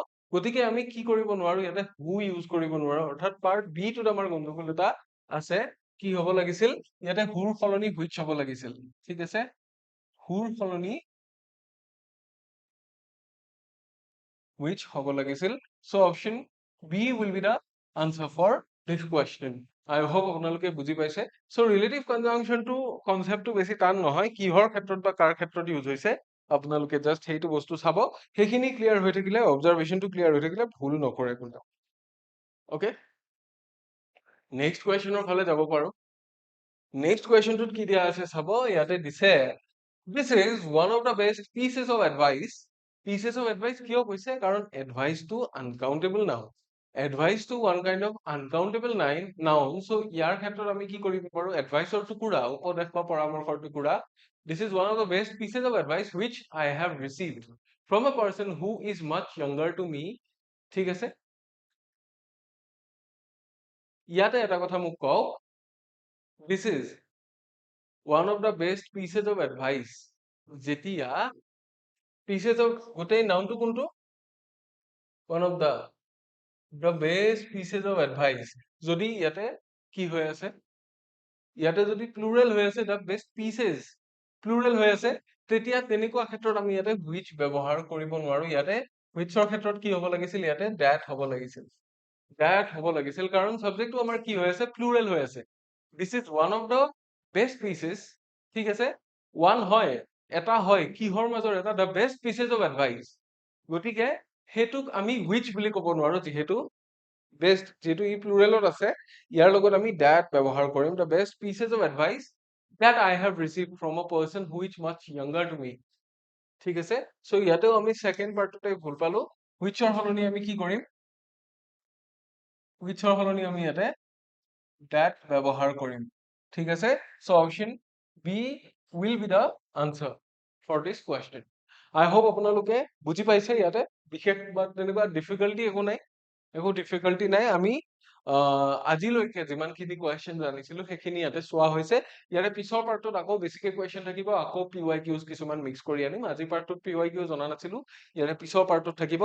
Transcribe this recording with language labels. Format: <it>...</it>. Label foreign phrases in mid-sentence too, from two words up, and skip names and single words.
<as>গতিকে আমি কি কৰিব নোৱাৰো, ইয়াতে</as> <en>who use</en> <as>কৰিব নোৱাৰো, অৰ্থাৎ</as> <en>part B</en> <as>টোত আমাৰ গণ্ডগোল এটা আছে। কি হ'ব লাগিছিল, ইয়াতে হুৰ সলনি হুইচ হ'ব লাগিছিল, ঠিক আছে, হুৰ সলনি which হ'ব লাগিছিল।</as> <en>So option B will be the answer for this question. I hope</en> <as>আপোনালোকে বুজি পাইছে। So</as> <en>relative conjunction</en> <as>টো কনচেপ্টটো বেছি টান নহয়, কিহৰ ক্ষেত্ৰত বা কাৰ ক্ষেত্ৰত ইউজ হৈছে আপোনালোকে জাস্ট সেইটো বস্তু চাব, সেইখিনি ক্লিয়াৰ হৈ থাকিলে, অবজাৰভেশনটো ক্লিয়াৰ হৈ থাকিলে ভুল নকৰে কোনো। ওকে,</as> <en>next questionৰ</en> <as>ফালে যাব পাৰো।</as> <en>next questionটোত</en> <as>কি দিয়া আছে চাব, ইয়াতে দিছে,</as> <en>this is one of the best pieces of advice</en> <as>কিয় কৈছে, কাৰণ</as> <en>adviceটো uncountable noun, advice to one kind of uncountable noun.</en> <as>So ইয়াৰ ক্ষেত্ৰত আমি কি কৰিব পাৰো, adviceৰ টুকুৰা, উপদেশ বা পৰামৰ্শৰ টুকুৰা.</as> <en>This is one of the best pieces of advice which I have received from a person who is much younger to me.</en> <as>ঠিক আছে, ইয়াতে এটা কথা মোক কওক,</as> <en>this is one of the best pieces of advice.</en> <as>যেতিয়া</as> <en>pieces of</en> <as>গোটেই নাউনটো কোনটো,</as> <en>one of the best pieces of advice.</en> <as>যদি ইয়াতে কি হৈ আছে, ইয়াতে যদি প্লুৰেল হৈ আছে,</as> <en>the best pieces</en> <as>প্লুৰেল হৈ আছে, তেতিয়া তেনেকুৱা ক্ষেত্ৰত আমি ইয়াতে which ব্যৱহাৰ কৰিব নোৱাৰো। ইয়াতে whichৰ ক্ষেত্ৰত কি হ'ব লাগিছিল, ইয়াতে that হ'ব লাগিছিল, that হ'ব লাগিছিল, কাৰণ সাবজেক্টটো আমাৰ কি হৈ আছে, প্লুৰেল হৈ আছে।</as> <en>This is one of the best pieces,</en> <as>ঠিক আছে, one হয়, এটা হয়, কিহৰ মাজৰ এটা,</as> <en>the best pieces of advice।</en> <as>গতিকে সেইটোক আমি which বুলি ক'ব নোৱাৰো, যিহেতু বেষ্ট, যেহেতু ই প্লুৰেলত আছে, ইয়াৰ লগত আমি that ব্যৱহাৰ কৰিম,</as> <en>the best pieces of advice that I have received from a person who is much younger to me।</en> <as>ঠিক আছে, so ইয়াতেও আমি</as> <en>second partতে</en> <as>ভুল পালো, whichৰ সলনি আমি কি কৰিম, whichৰ সলনি আমি ইয়াতে that ব্যৱহাৰ কৰিম। ঠিক আছে,</as> <en>so option B will be the answer for this question। I hope</en> <as>আপোনালোকে বুজি পাইছে, ইয়াতে বিশেষ বা তেনেকুৱা ডিফিকাল্টি একো নাই, একো ডিফিকাল্টি নাই। আমি আজিলৈকে যিমানখিনি কুৱেশ্যন জানিছিলো সেইখিনি ইয়াতে চোৱা হৈছে। ইয়াৰে পিছৰ পাৰ্টত আকৌ বেছিকে কুৱেশ্যন থাকিব, আকৌ PYQs কিছুমান মিক্স কৰি আনিম। আজি পাৰ্টত PYQ জনা নাছিলো, ইয়াৰে পিছৰ পাৰ্টত থাকিব।</as>